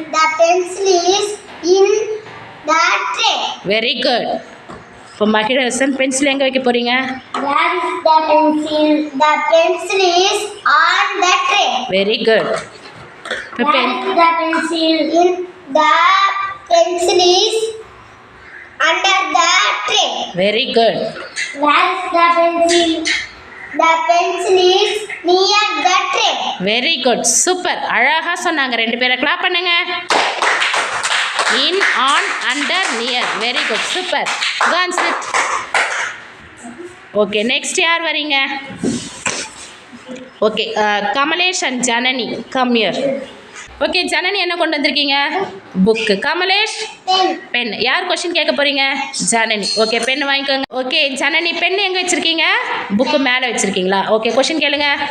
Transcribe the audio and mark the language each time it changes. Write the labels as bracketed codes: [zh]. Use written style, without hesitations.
[en] The pencil is in the tray. Very good. [ta] இப்போ மகிழரசன் pencil எங்கே வைக்க போகிறீங்க? [en] Where is the pencil? The pencil is on the tray. Very good. இப்போ Where is the pencil? The pencil is under the tray. Very good. Where is the pencil? The pencil is near the tray. Very good super [ta] அழகாக சொன்னாங்க ரெண்டு பேரை clap பண்ணுங்க [en] in on under near very good super கான் சிட் okay next [ta] யார் வரீங்க okay Kamlesh and Janani [en] come here [ta] okay Janani என்ன கொண்டு வந்திருக்கீங்க புக்கு கமலேஷ் பென் யார் கொஸ்டின் கேட்க போகிறீங்க ஜனனி ஓகே பென் வாங்கிக்கோங்க ஓகே ஜனனி பென் எங்கே வச்சுருக்கீங்க புக்கு மேலே வச்சுருக்கீங்களா ஓகே கொஸ்டின் கேளுங்க